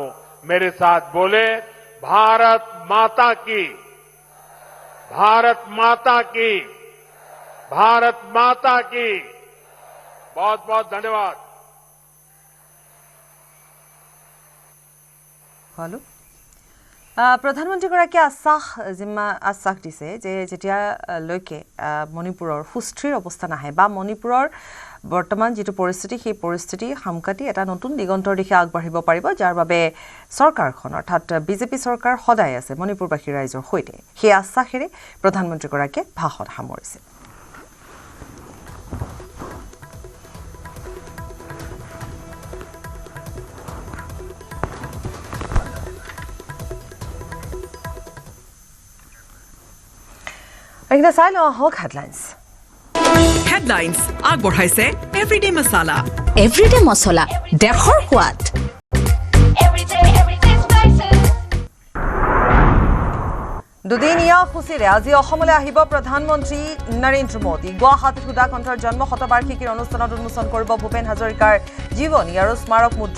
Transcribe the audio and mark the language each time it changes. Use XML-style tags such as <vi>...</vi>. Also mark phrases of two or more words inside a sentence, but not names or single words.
<hi>मेरे साथ बोले, भारत माता की, भारत माता की, भारत माता की। बहुत बहुत धन्यवाद।</hi> <as>हेलो প্ৰধানমন্ত্ৰীগৰাকীয়ে আশ্বাস দিছে যে যেতিয়ালৈকে মণিপুৰৰ সুস্থিৰ অৱস্থা নাহে বা মণিপুৰৰ বৰ্তমান যিটো পৰিস্থিতি সেই পৰিস্থিতি সামকাতি এটা নতুন দিগন্তৰ দিশে আগবাঢ়িব পাৰিব, যাৰ বাবে চৰকাৰখন অৰ্থাৎ বিজেপি চৰকাৰ সদায় আছে মণিপুৰবাসী ৰাইজৰ সৈতে। সেই আশ্বাসেৰে প্ৰধানমন্ত্ৰীগৰাকীয়ে ভাষণ সামৰিছে। Agna Sailo Hawk Headlines. Headlines আগবঢ়াইছে Everyday Masala. Everyday Masala দেশৰ সোৱাদ। দুদিনীয়া সূচীৰে আজি অসমলৈ আহিব প্ৰধানমন্ত্ৰী নৰেন্দ্ৰ মোদী। গুৱাহাটীত সুধাকণ্ঠৰ জন্ম শতবাৰ্ষিকীৰ অনুষ্ঠানত উন্মোচন কৰিব ভূপেন হাজৰিকাৰ জীৱনী আৰু স্মাৰক মুদ্ৰা।</as>